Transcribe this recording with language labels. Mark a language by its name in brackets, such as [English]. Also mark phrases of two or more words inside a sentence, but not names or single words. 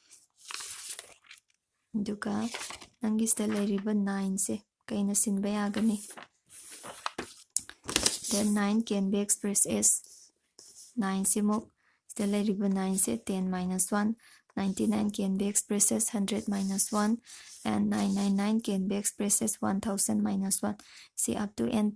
[Manipuri] duka nangi style riba 9 se kaina sinba yagani [English] then 9 can be expressed as 9 [Manipuri] simok style riba 9 se [English] 10 minus 1 99 can be expressed as 100 minus 1 and 999 can be expressed as 1000 minus 1 see up to n